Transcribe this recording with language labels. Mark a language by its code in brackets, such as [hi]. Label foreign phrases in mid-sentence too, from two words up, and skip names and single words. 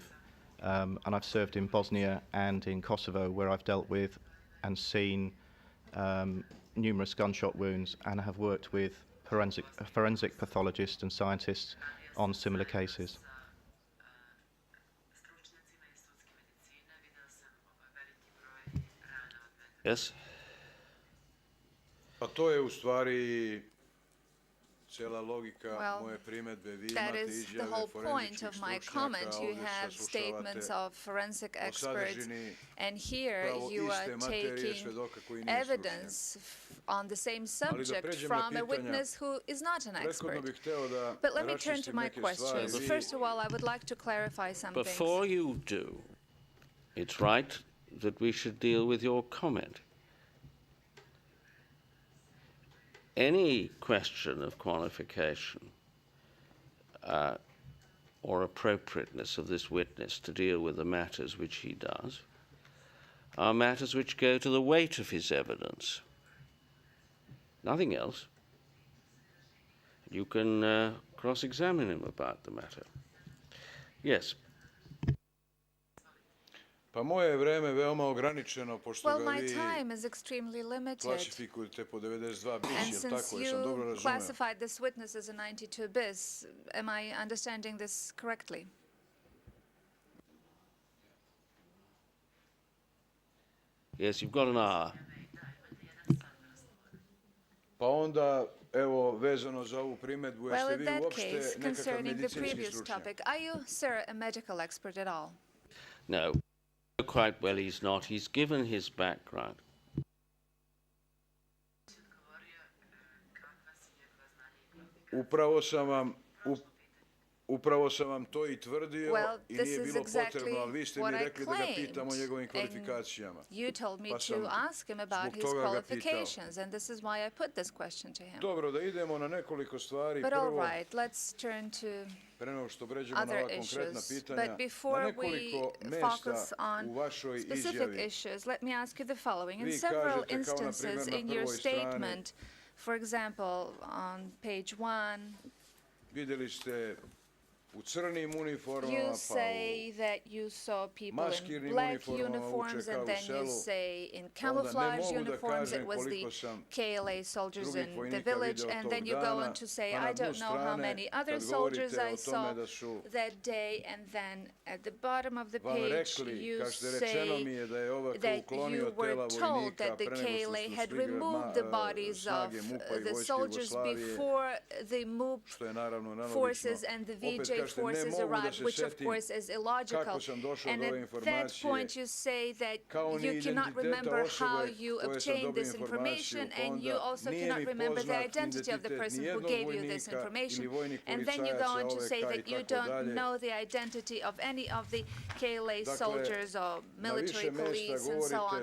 [en] And I've served in Bosnia and in Kosovo, where I've dealt with and seen numerous gunshot wounds, and have worked with forensic pathologists and scientists on similar cases. Yes? [sr] Pa to je u stvari cijela logika [en] Well, [sr] moje primedbe. Vi [en] that [sr] imate [en] is the [sr] izjave [en] whole point [sr] forenzičkih [en] of my [sr] stručnjaka, [en] comment. You [sr] ovdje [en] have statements [sr] saslušavate [en] of forensic [sr] o [en] experts, [sr] sadržini [en] and here [sr] pravo [en] you [sr] iste [en] are [sr] materije [en] taking [sr] svedoka koji nije stručnjak. [en] evidence on the same [sr] Ali da [en] subject [sr] pređem na [en] from a [sr] pitanja, [en] witness who is not an [sr] prethodno [en] expert. [sr] bih hteo da [en] But let me turn to [sr] raščistim [en] my [sr] neke [en] questions. [sr] stvari. [en] First of all, I would like to clarify some things. Before you do, it's right that we should deal with your comment. Any question of qualification or appropriateness of this witness to deal with the matters which he does are matters which go to the weight of his evidence. Nothing else. You can cross-examine him about the matter. Yes. [sr] Pa moje je vreme veoma ograničeno, pošto [en] Well, [sr] ga [en] my [sr] vi [en] time is extremely limited. [sr] klasifikujete po 92 bis, [en] And [sr] jel [en] since [sr] tako? Jesam dobro you razumeo? [en] classified this witness as a 92 bis, am I understanding this correctly? Yes, you've got an hour. [sr] Pa onda, evo, vezano za ovu primedbu, [en] Well, [sr] jeste [en] in [sr] vi [en] that [sr] uopšte [en] case, [sr] nekakav [en] concerning the [sr] medicinski [en] previous [sr] stručnjak? [en] topic, are you, sir, a medical expert at all? No, quite well he's not. He's given his background. [sr] Upravo sam vam to i tvrdio i [en] this [sr] nije [en] is [sr] bilo [en] exactly [sr] potrebno, ali vi ste [en] what [sr] mi [en] I [sr] rekli da ga pitam o [en] claimed, [sr] njegovim [en] and [sr] kvalifikacijama. [en] You told me [sr] Pa sam [en] to ask him about [sr] zbog [en] his [sr] toga ga pitao. [en] qualifications, and this is why I put this question to him. [sr] Dobro, da idemo na nekoliko stvari. [en] But all [sr] Prvo, [en] right, let's turn to [sr] pre nego što pređemo na [en] other [sr] ova konkretna [en] issues. [sr] pitanja, [en] But [sr] na [en] before we [sr] nekoliko [en] focus [sr] mesta [en] on [sr] u vašoj [en] specific [sr] izjavi [en] issues, let me ask you the following. In [sr] vi [en] several [sr] kažete, kao na [en] instances [sr] primjer na [en] in your [sr] prvoj strani, [en] statement, for example, on page 1, [sr] vidjeli ste u crnim uniformama, [en] you [sr] pa [en] say that you saw people in [sr] maskirnim [en] black [sr] uniformama [en] uniforms, [sr] UČK [en] and [sr] u [en] then you [sr] selu. [en] say in [sr] Onda ne [en] camouflage [sr] mogu da [en] uniforms [sr] kažem [en] it was the [sr] koliko sam [en] KLA soldiers [sr] drugih [en] in the [sr] vojnika [en] village, [sr] video [en] and [sr] tog [en] then you go [sr] dana, [en] on to say, [sr] a na [en] I [sr] dnu [en] don't know how [sr] strane, [en] many other [sr] kad [en] soldiers [sr] govorite [en] I [sr] o [en] saw [sr] tome da su [en] that day, and then at the bottom of the [sr] vam [en] page [sr] rekli, [en] you [sr] kažete, rečeno mi [en] say [sr] je da je ovako [en] that [sr] uklonio [en] you were [sr] tela [en] told [sr] vojnika [en] that the [sr] pre nego što [en] KLA [sr] su [en] had [sr] stigle [en] removed the bodies of [sr] snage MUP-a i [en] the [sr] vojske [en] soldiers [sr] Jugoslavije, [en] before the MUP [sr] što je naravno nelogično. [en] forces and the [sr] Opet [en] VJ PLA forces arrived, which of course is illogical. And at that point you say that you cannot remember how you obtained this information, and you also cannot remember the identity of the person who gave you this information. And then you go on to say that you don't know the identity of any of the KLA soldiers or military police and so on.